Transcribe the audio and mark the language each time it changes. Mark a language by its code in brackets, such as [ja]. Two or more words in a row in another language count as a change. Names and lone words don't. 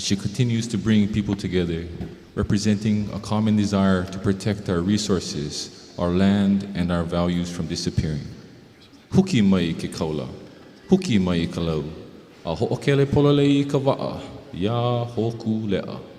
[en] she continues to bring people together, representing a common desire to protect our resources, our land, and our values from disappearing. [haw] Huki mai ke kaula, huki mai ka lau, a ho'okele pololei ka wa'a, ya Hoku Le'a.